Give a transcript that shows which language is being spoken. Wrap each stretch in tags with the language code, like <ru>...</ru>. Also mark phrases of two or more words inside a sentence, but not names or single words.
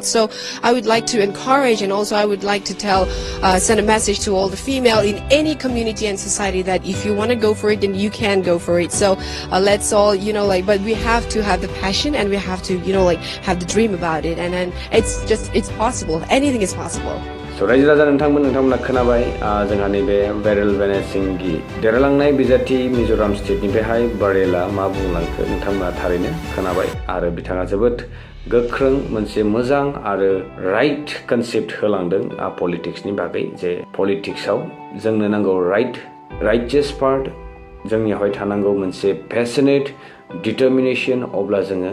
<en>So I would like to encourage, and also I would like to send a message to all the female in any community and society that if you want to go for it, then you can go for it. So let's all, but we have to have the passion and we have to, have the dream about it. And then it's possible. Anything is possible.</en> <brx>So Raijw Raha नोंथांमोना खोनाबाय जोंहा नैबे बेरेल बेनेसिंगि देरलांनाय बिजाथि मिजोराम स्टेटनिफ्रायहाय बारेला मा बुंलांखो नोंथांमोना थारैनो खोनाबाय आरो बिथाङा जोबोद गोख्रों मोनसे मोजां आरो</brx> <en>right concept</en> <brx>होलांदों पलिटिक्सनि बागै जे पलिटिक्सआव जोंनो नांगौ</brx> <en>righteous part</en> <brx>जोंनियावहाय थानांगौ मोनसे</brx> <en>passionate determination</en> <brx>अब्ला जोङो</brx>